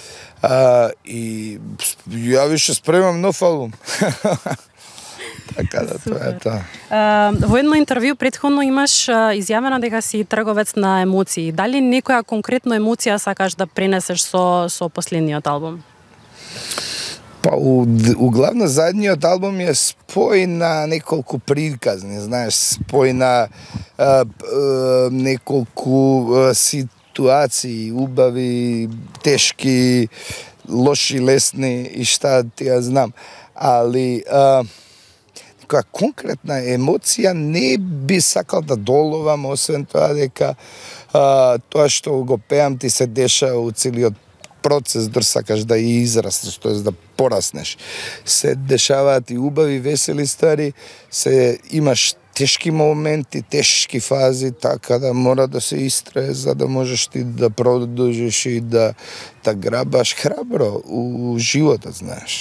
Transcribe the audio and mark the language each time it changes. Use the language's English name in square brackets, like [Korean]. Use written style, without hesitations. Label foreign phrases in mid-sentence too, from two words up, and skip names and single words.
[Macedonian] И ја више спремам нов албум. Така да, тоа е тоа. Во едно интервју претходно имаш изјавено дека си трговец на емоции. Дали некоја конкретна емоција сакаш да пренесеш со последниот албум? Па углавном задниот албум је спој на неколку приказни, знаш, спој на неколку ситуации, убави, тешки, лоши, лесни и [Serbian] šta ti ja znam. [Macedonian] Али нека конкретна емоција не би сакал да доловам, освем тоа дека тоа што го пеам ти се деша у целиот процес, дор сакаш да и израстеш, тоест да пораснеш. Се дешаваат и убави, весели ствари, се имаш тешки моменти, тешки фази, така да мора да се истрае за да можеш ти да продолжиш и да грабаш храбро у животот, знаеш.